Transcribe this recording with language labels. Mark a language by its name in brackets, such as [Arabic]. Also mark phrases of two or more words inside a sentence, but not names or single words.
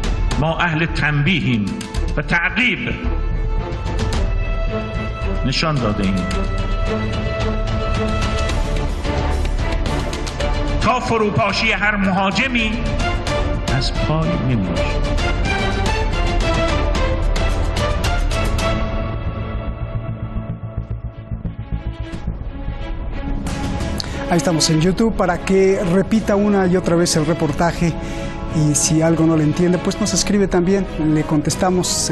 [Persian] ما اهل تنبیهیم و تعقیب نشان داده ایم. تا فروپاشی هر مهاجمی از پای نمی‌افتد. [Spanish] Ahí estamos en YouTube para que repita una y otra vez el reportaje y si algo no le entiende, pues nos escribe también, le contestamos.